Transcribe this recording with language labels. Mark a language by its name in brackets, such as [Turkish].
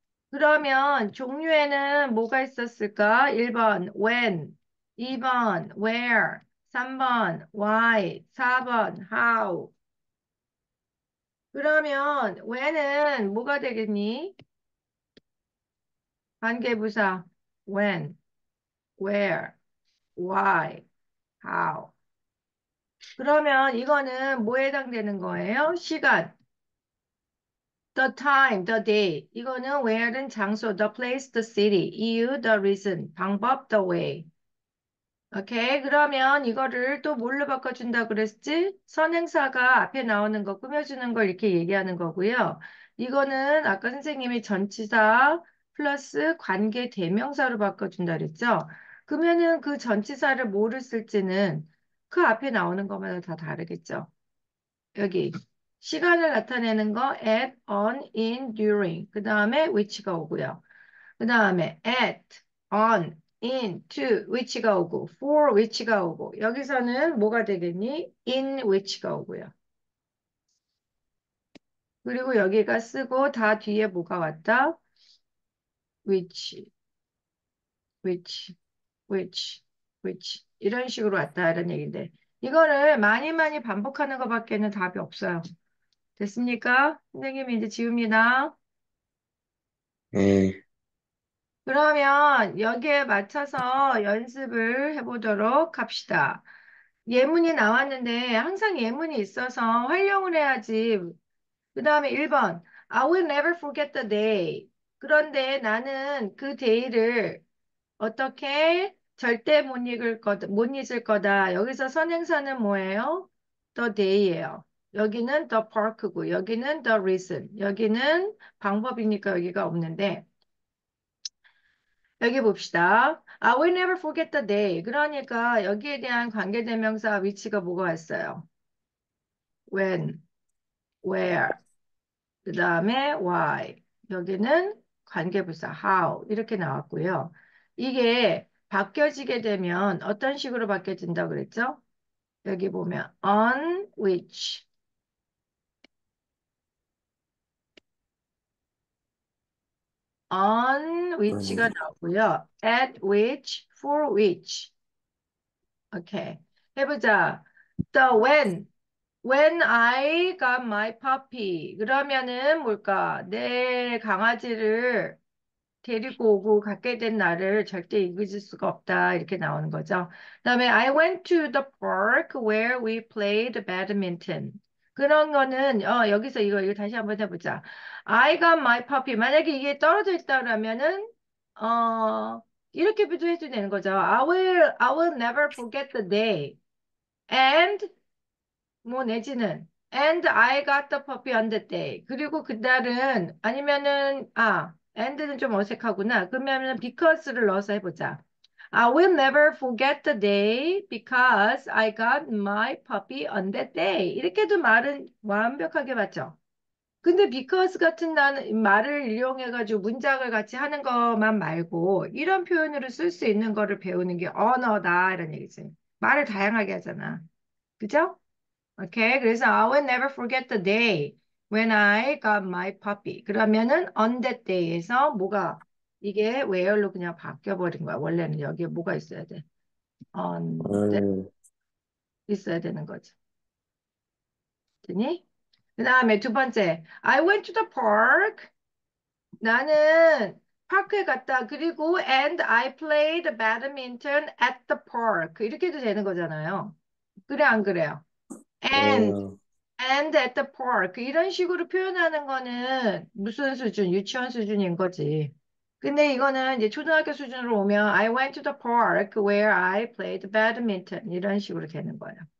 [Korean] 그러면 종류에는 뭐가 있었을까? 1번 when, 2번 where, 3번 why, 4번 how. 그러면 when은 뭐가 되겠니? 관계부사 when, where, why, how. 그러면 이거는 뭐에 해당되는 거예요? [English] 시간. The time, the day. 이거는 where는 장소, the place, the city. 이유, the reason. 방법, the way. 오케이. [Korean] 그러면 이거를 또 뭘로 바꿔준다 그랬지? 선행사가 앞에 나오는 거 꾸며주는 걸 이렇게 얘기하는 거고요. 이거는 아까 선생님이 전치사 플러스 관계 대명사로 바꿔준다 그랬죠? 그러면은 그 전치사를 뭐를 쓸지는 그 앞에 나오는 것마다 다 다르겠죠? 여기 시간을 나타내는 거 at, on, in, during. 그 다음에 which가 오고요. 그 다음에 at, on, in, to, which가 오고, for which가 오고, 여기서는 뭐가 되겠니? in which가 오고요. 그리고 여기가 쓰고 다 뒤에 뭐가 왔다? [English] which, which, which, which. [Korean] 이런 식으로 왔다. 이런 얘기인데. 이거를 많이 많이 반복하는 것밖에는 답이 없어요. 됐습니까? 선생님이 이제 지웁니다. 네. 그러면 여기에 맞춰서 연습을 해보도록 합시다. 예문이 나왔는데 항상 예문이 있어서 활용을 해야지. 그 다음에 1번. [English] I will never forget the day. [Korean] 그런데 나는 그 day를 어떻게 절대 못 잊을 거다. 여기서 선행사는 뭐예요? [English] The day예요. 여기는 the park고 여기는 the reason. [Korean] 여기는 방법이니까 여기가 없는데 여기 봅시다. [English] I will never forget the day. [Korean] 그러니까 여기에 대한 관계대명사 위치가 뭐가 왔어요? [English] When, where, 그 다음에 why. [Korean] 여기는 관계부사 how 이렇게 나왔고요. 이게 바뀌어지게 되면 어떤 식으로 바뀌어진다고 그랬죠? 여기 보면 on which, on which가 나오고요. [English] at which, for which. 오케이. 해보자. The when I got my puppy. [Korean] 그러면은 뭘까? 내 강아지를 데리고 오고 갖게 된 날을 절대 잊을 수가 없다. 이렇게 나오는 거죠. [English] 그다음에 I went to the park where we played badminton. [Korean] 그런 거는 여기서 이거 다시 한번 해보자. [English] I got my puppy. [Korean] 만약에 이게 떨어져 있다 그러면은 어 이렇게도 해도 되는 거죠. [English] I will never forget the day. And [Korean] 뭐 내지는 [English] and I got the puppy on the day. [Korean] 그리고 그날은 아니면은 and는 좀 어색하구나. 그러면은 because를 넣어서 해보자. [English] I will never forget the day because I got my puppy on that day. [Korean] 이렇게도 말은 완벽하게 맞죠? 근데 because 같은 말을 이용해가지고 문장을 같이 하는 것만 말고 이런 표현으로 쓸 수 있는 거를 배우는 게 언어다 이런 얘기지. 말을 다양하게 하잖아. 그죠? 오케이. [English] 그래서 I will never forget the day when I got my puppy. [Korean] 그러면은 on that day에서 뭐가 이게 where로 그냥 바뀌어버린 거야. 원래는 여기에 뭐가 있어야 돼. on that 있어야 되는 거지. 됐니? 그 다음에 두 번째. [English] I went to the park. [Korean] 나는 파크에 갔다. [English] 그리고 and I played badminton at the park. [Korean] 이렇게 해도 되는 거잖아요. 그래, 안 그래요? and and at the park 이런 식으로 표현하는 거는 무슨 수준? 유치원 수준인 거지. 근데 이거는 이제 초등학교 수준으로 오면 [English] I went to the park where I played badminton [Korean] 이런 식으로 되는 거예요.